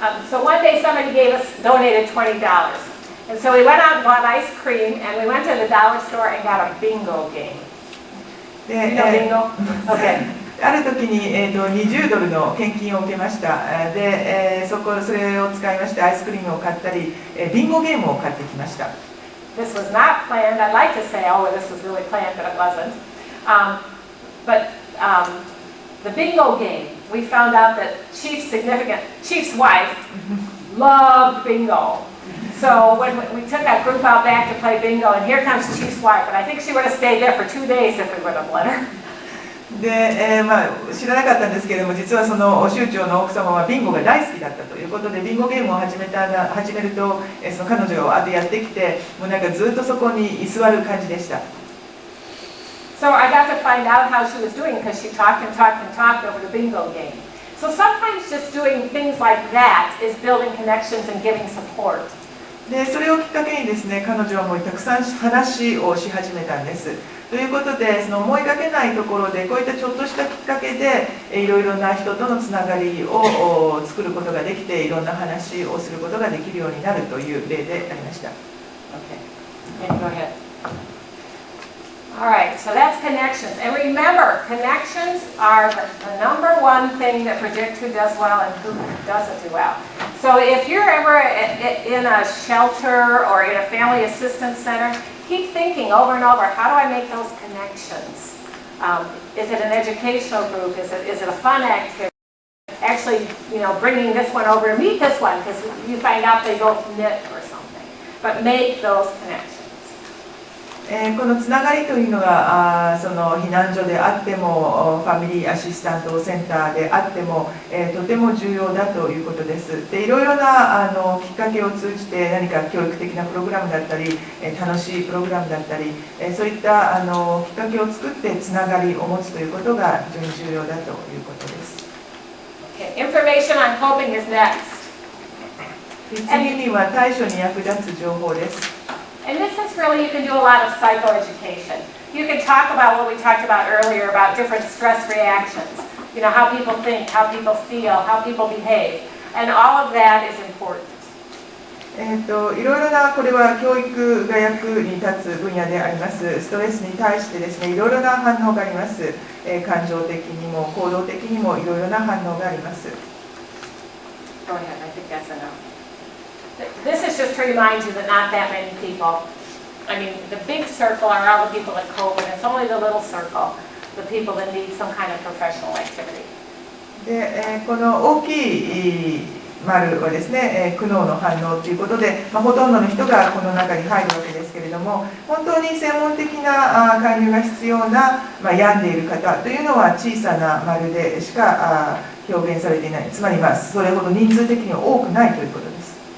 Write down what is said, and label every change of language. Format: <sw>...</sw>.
<en>So one day somebody donated $20. And so we went out and bought ice cream, and we went to the dollar store and got a bingo game. You know bingo? Okay.</en> <ja>ある時に、$20の献金を受けました。で、それを使いましてアイスクリームを買ったり、ビンゴゲームを買ってきました。</ja> <en>This was not planned. I'd like to say, oh, this was really planned, but it wasn't. The bingo game, we found out that Chief's wife loved bingo. So when we took our group out back to play bingo, and here comes Chief's wife, and I think she would have stayed there for 2 days if we would have let her.</en> <ja>で、知らなかったんですけれども、実はその首長の奥様はビンゴが大好きだったということで、ビンゴゲームを始めると、その彼女がやってきて、もうなんかずっとそこに居座る感じでした。</ja> <en>So I got to find out how she was doing because she talked and talked and talked over the bingo game. So sometimes just doing things like that is building connections and giving support.</en> <ja>で、それをきっかけにですね、彼女はもうたくさん話をし始めたんです。ということで、その思いがけないところで、こういったちょっとしたきっかけで、いろいろな人とのつながりを作ることができて、いろんな話をすることができるようになるという例でありました。</ja> <en>Okay. Go ahead. All right, so that's connections. And remember, connections are the number one thing that predict who does well and who doesn't do well. So if you're ever in a shelter or in a family assistance center, keep thinking over and over, how do I make those connections? Is it an educational group? Is it a fun activity? Actually, bringing this one over to meet this one because you find out they both knit or something. But make those connections.</en> <ja>このつながりというのがその避難所であってもファミリーアシスタントセンターであっても、とても重要だということです。でいろいろなきっかけを通じて何か教育的なプログラムだったり楽しいプログラムだったりそういったきっかけを作ってつながりを持つということが非常に重要だということです。</ja> <en>Okay, information on coping is next.</en> <ja>次には対処に役立つ情報です。</ja> <en>And this is really, you can do a lot of psychoeducation. You can talk about what we talked about earlier about different stress reactions. How people think, how people feel, how people behave. And all of that is important.</en> <ja>いろいろなこれは教育が役に立つ分野であります。ストレスに対してですね、いろいろな反応があります。感情的にも行動的にもいろいろな反応があります。</ja> <en>Go ahead, I think that's enough. This is just to remind you that not that many people, the big circle are all the people that cope, and it's only the little circle, the people that need some kind of professional activity.</en> <ja>で、この大きい丸はですね、苦悩の反応ということで、ほとんどの人がこの中に入るわけですけれども、本当に専門的な介入が必要な、病んでいる方というのは小さな丸でしか表現されていない。つまり、それほど人数的には多くないということです。</ja>